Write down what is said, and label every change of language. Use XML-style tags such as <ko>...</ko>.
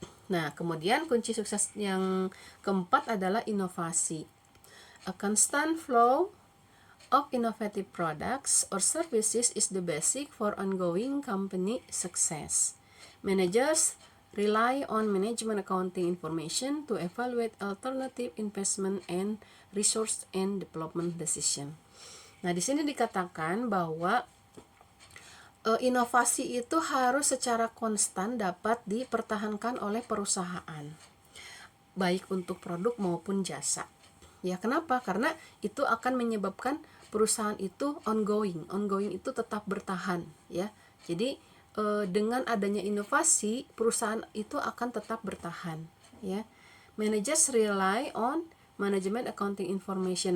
<id>Nah, kemudian kunci sukses yang keempat adalah inovasi.</id> <en>A constant flow of innovative products or services is the basic for ongoing company success. Managers rely on management accounting information to evaluate alternative investment and resource and development decision.</en> <id>Nah, di sini dikatakan bahwa inovasi itu harus secara konstan dapat dipertahankan oleh perusahaan, baik untuk produk maupun jasa. Ya, kenapa? Karena itu akan menyebabkan perusahaan itu ongoing. Ongoing itu tetap bertahan, ya. Jadi dengan adanya inovasi, perusahaan itu akan tetap bertahan, ya.</id> <en>Managers rely on management accounting information.</en>